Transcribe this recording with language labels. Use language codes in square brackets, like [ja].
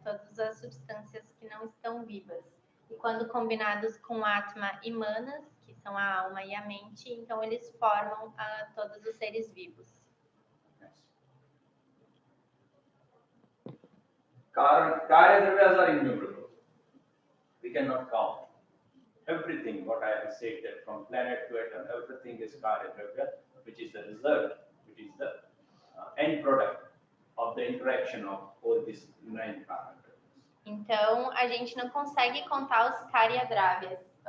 [pt] Todas as substâncias que não estão vivas. E quando combinados com Atma e Manas, que são a alma e a mente, então eles formam todos os seres vivos. [en] Karya-dravyas are innumerable. We cannot count. Everything, what I have said, that from planet to atom, everything is Karya-dravya, which is the result, which is the end product of the interaction of all these 9 Karya-dravyas. [pt] Então, a gente não consegue contar os Karya-dravyas.